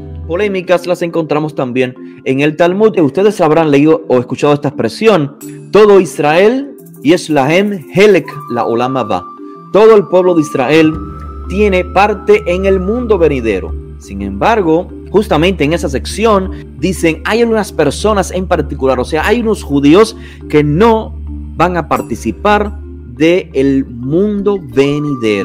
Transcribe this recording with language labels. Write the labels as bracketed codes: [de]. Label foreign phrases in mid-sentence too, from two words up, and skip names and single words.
[es] polémicas las encontramos también en el Talmud. Ustedes habrán leído o escuchado esta expresión: todo Israel [he] יש להם חלק לעולם הבא. [es] Todo el pueblo de Israel tiene parte en el mundo venidero. Sin embargo, justamente en esa sección dicen, hay algunas personas en particular, o sea, hay unos judíos que no van a participar del mundo venidero.